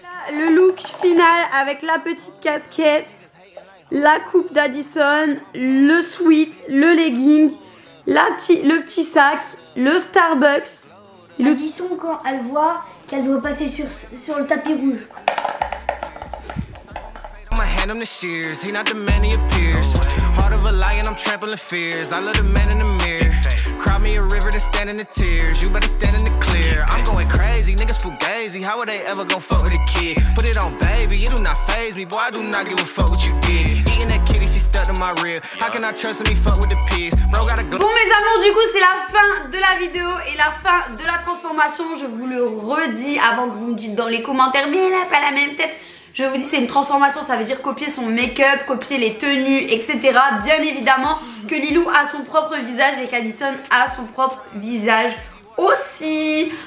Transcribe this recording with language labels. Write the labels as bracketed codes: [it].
[fr] Le look final avec la petite casquette, la coupe d'Addison, le sweat, le legging, le petit sac, le Starbucks. Addison quand elle voit qu'elle doit passer sur le tapis rouge. [en] Hand him the shears, he not the man he appears. Heart of a lion, I'm trampling fears. I love the man in the mirror. Cry me a river to stand in the tears. You better stand in the clear. I'm going crazy, niggas fugazi. How would they ever gon' fuck with a kid? Put it on baby, it do not faze me. Boy, I do not give a fuck what you did. Eating that kitty, she stuck to my my real. How can I trust me? Fuck with the peace. Bro, gotta go. [fr] Bon mes amours, du coup c'est la fin de la vidéo et la fin de la transformation. Je vous le redis avant que vous me dites dans les commentaires, mais elle a pas la même tête. Je vous dis c'est une transformation, ça veut dire copier son make-up, copier les tenues, etc. Bien évidemment que Lilou a son propre visage et qu'Addison a son propre visage aussi.